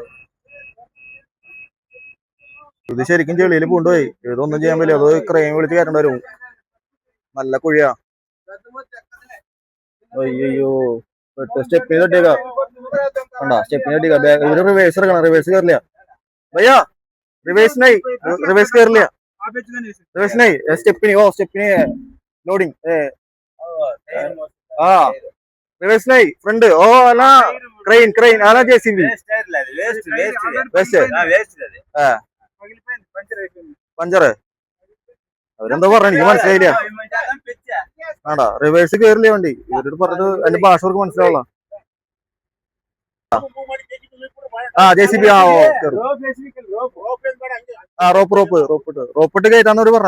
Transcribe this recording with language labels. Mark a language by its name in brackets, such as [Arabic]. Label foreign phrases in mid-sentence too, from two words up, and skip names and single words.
[Malayalam] ഇത് ശരിക്കും ചെളിയിൽ പൂണ്ടുപോയി. ഇതൊന്നും ചെയ്യാൻ പറ്റില്ല. അത് ക്രെയിൻ വിളിച്ച് കയറ്റേണ്ടി വരും. നല്ല കുഴിയാ. അയ്യോ, സ്റ്റെപ്പിന് തട്ടിയേക്കാ. കണ്ടാ, സ്റ്റെപ്പിന് തട്ടിയേക്കാ. ഇവര് റിവേഴ്സ് ഇറക്കണം. റിവേഴ്സ് കയറില്ല भैया. [Hindi] रिवर्स नहीं, रिवर्स कर लिया. रिवर्स नहीं, स्टेपनी. ओ स्टेपनी है लोडिंग. हाँ रिवर्स नहीं, फ्रंट. ओ ना क्रेन क्रेन आना जेसीबी वेस्ट पंचर. [Malayalam] അവരെന്താ പറഞ്ഞ എനിക്ക് മനസ്സിലായില്ല. ആടാ റിവേഴ്സ് കയറില്ല വണ്ടി. ഇവരോട് പറഞ്ഞത് എന്റെ ഭാഷ അവർക്ക് മനസ്സിലാവുള്ള. ജെസിബി. റോപ്പിട്ട് കയറ്റാന്നവര് പറഞ്ഞ.